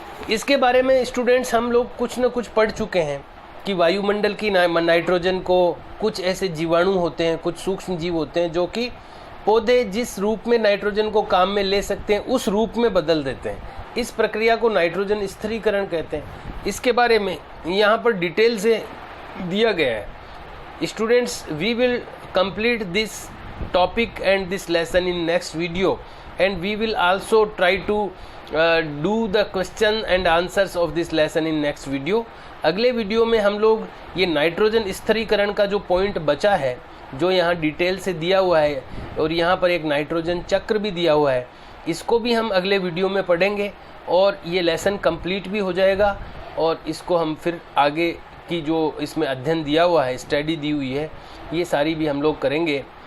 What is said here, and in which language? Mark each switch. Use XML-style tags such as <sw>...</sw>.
<hi>इसके बारे में स्टूडेंट्स हम लोग कुछ न कुछ पढ़ चुके हैं कि वायुमंडल की नाइट्रोजन को कुछ ऐसे जीवाणु होते हैं, कुछ सूक्ष्म जीव होते हैं जो कि पौधे जिस रूप में नाइट्रोजन को काम में ले सकते हैं उस रूप में बदल देते हैं। इस प्रक्रिया को नाइट्रोजन स्थिरीकरण कहते हैं। इसके बारे में यहाँ पर डिटेल से दिया गया है।</hi> <en>Students, we will complete this topic and this lesson in next video, and we will also try to do the question and answers of this lesson in next video.</en> <hi>अगले वीडियो में हम लोग ये nitrogen स्थिरीकरण का जो point बचा है, जो यहाँ डिटेल से दिया हुआ है, और यहाँ पर एक नाइट्रोजन चक्र भी दिया हुआ है, इसको भी हम अगले वीडियो में पढ़ेंगे और ये लेसन कंप्लीट भी हो जाएगा। और इसको हम फिर आगे की जो इसमें अध्ययन दिया हुआ है, स्टडी दी हुई है, ये सारी भी हम लोग करेंगे।</hi>